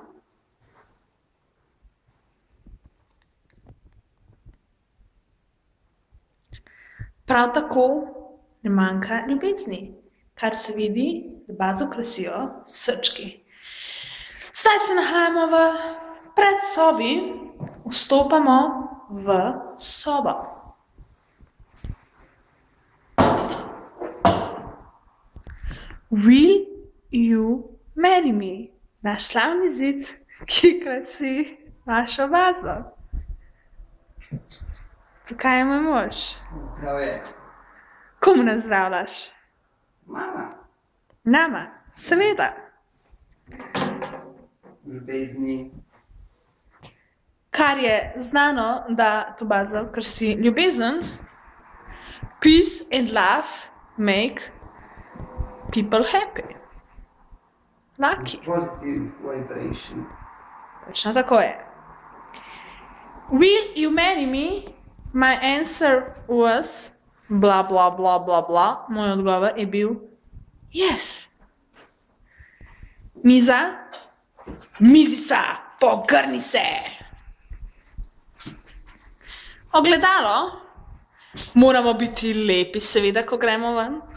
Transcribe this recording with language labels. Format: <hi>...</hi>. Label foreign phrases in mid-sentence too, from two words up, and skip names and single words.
<sl>Prav tako ne manjka ljubezni, kar se vidi, da bazo krasijo srčki. Zdaj se nahajamo v predsobi, vstopamo v sobo.</sl> <en>Will you marry me?</en> <sl>Naš slavni zid, ki krasi našo bazo. Tukaj je moj mož. Zdravje. Komu nazdravljaš? Mama. Nama, seveda. Ljubezni. Kar je znano, da to bazo krasi ljubezen.</sl> <en>Peace and love make people happy. Lucky. Positive vibration.</en> <sl>Točno tako je.</sl> <en>Will you marry me? My answer was bla bla bla bla bla.</en> <sl>Moj odgovor je bil yes. Miza? Mizica, pogrni se. Ogledalo? Moramo biti lepi, seveda, ko gremo ven.</sl>